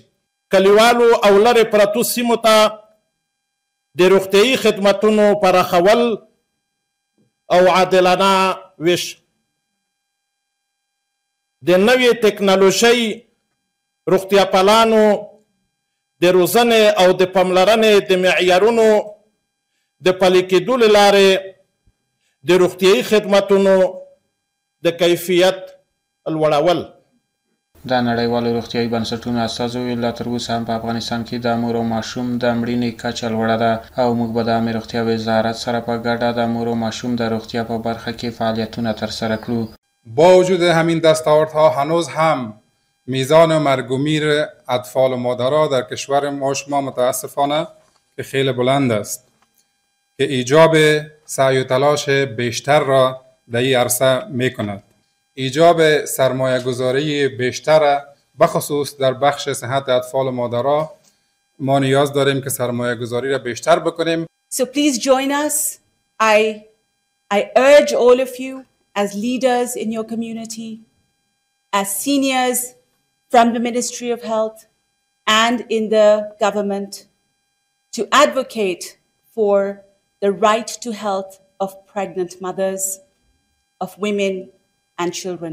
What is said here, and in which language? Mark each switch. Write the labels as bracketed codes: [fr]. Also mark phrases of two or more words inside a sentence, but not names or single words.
[ps] کلیوالو او لرې پرتو سیمو ته د روغتیايي خدمتونو پراخول او عادلانه ویش، د نوې ټکنالوژۍ روغتیا پالانو د روزنې او د پاملرنې د معیارونو د پلي کېدو له لارې د روغتیايي خدمتونو د کیفیت لوړول. د نړیوالو روغتیايي بنسټونو استازو ویل تر اوسه هم په افغانستان کې د مور او ماشوم د مړینې کچه لوړه ده او موږ به د عامه روغتیا وزارت سره په ګډه د مور او ماشوم د روغتیا په برخه کې فعالیتونه ترسره کړو. [fa] با وجود همین دستاوردها هنوز هم میزان مرگ و میر اطفال و مادرها در کشور ما شما متاسفانه که خیلی بلند است که ایجاب سعی و تلاش بیشتر را در این عرصه می کند. ایجاب سرمایه گذاری بیشتر بخصوص در بخش صحت اطفال و مادرها ما نیاز داریم که سرمایه گذاری را بیشتر بکنیم. [en] So please join us. I urge all of you as leaders in your community, as seniors from the Ministry of Health and in the government to advocate for the right to health of pregnant mothers, of women and children.